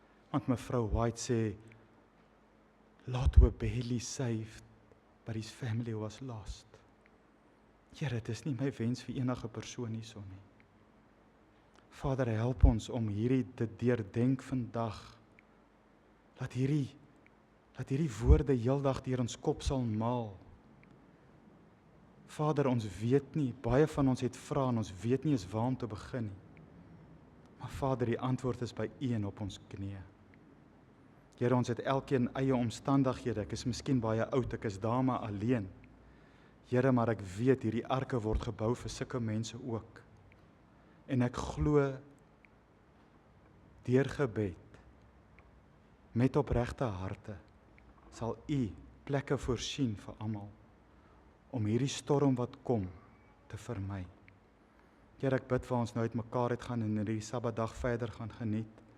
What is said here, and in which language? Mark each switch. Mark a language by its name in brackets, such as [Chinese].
[Afrikaans] Want mevrou White sê, [English] Lot were barely saved, but his family was lost. [Afrikaans] Here, dit is nie my wens vir enige persoon hierso nie. Vader, help ons om hierdie te deurdenk vandag, dat hierdie woorde heeldag deur ons kop sal maal. Vader, ons weet nie, baie van ons het vrae en ons weet nie eens waar om te begin nie. Maar Vader, die antwoord is by U en op ons knieë. Here, ons het elkeen eie omstandighede, ek is miskien baie oud, ek is daar maar alleen. Here, maar ek weet, hierdie arke word gebou vir sulke mense ook. En ek glo, deur gebed, met opregte harte, sal U plekke voorsien vir almal, om hierdie storm wat kom, te vermy. Here, ek bid vir ons nou uit mekaar uit gaan en hierdie Sabbatdag verder gaan geniet.